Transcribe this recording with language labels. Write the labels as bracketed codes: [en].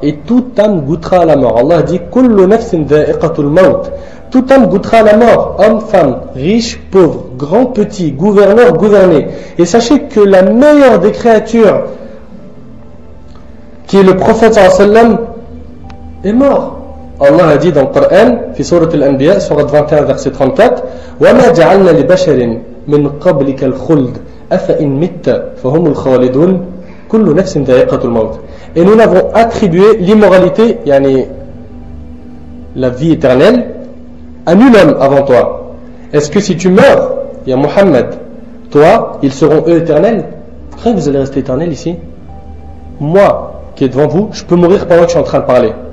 [fr] Et toute âme goûtera à la mort. Allah dit [ar] Kullu nafsin dha'iqatul maut. [fr] Toute âme goûtera à la mort. Homme, femme, riche, pauvre, grand, petit, gouverneur, gouverné. Et sachez que la meilleure des créatures, qui est le prophète sallallahu alayhi wa sallam, est mort. Allah a dit dans le Coran, [ar] في سورة الأنبياء, [fr] sourate 21, verset 34, [ar] وَمَا جَعَلْنَا لِبَشَرٍ مِنْ قَبْلِكَ الْخُلْدِ أَفَإِنْ مِتَّ فَهُمُ الْخَالِدُونَ كُلُّ نَفْسٍ ذَائِقَةُ الْمَوْتِ. [fr] Et nous n'avons attribué l'immoralité, yani la vie éternelle, à nul homme avant toi. Est-ce que si tu meurs, il y a Mohammed, toi, ils seront eux éternels? Vous croyez que vous allez rester éternel ici? Moi, qui est devant vous, je peux mourir pendant que je suis en train de parler.